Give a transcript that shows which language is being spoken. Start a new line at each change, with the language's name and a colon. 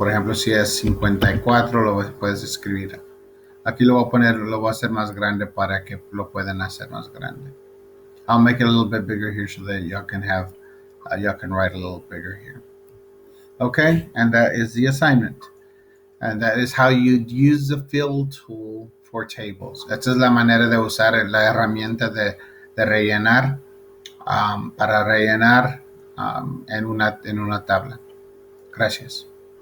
Spanish: Por ejemplo, si es 54, lo puedes escribir. Aquí lo voy a hacer más grande para que lo puedan hacer más grande.
English: I'll make it a little bit bigger here so that y'all can write a little bigger here. Okay, and that is the assignment. And that is how you use the fill tool for tables.
Spanish: Esta es la manera de usar la herramienta de rellenar para rellenar en una tabla. Gracias.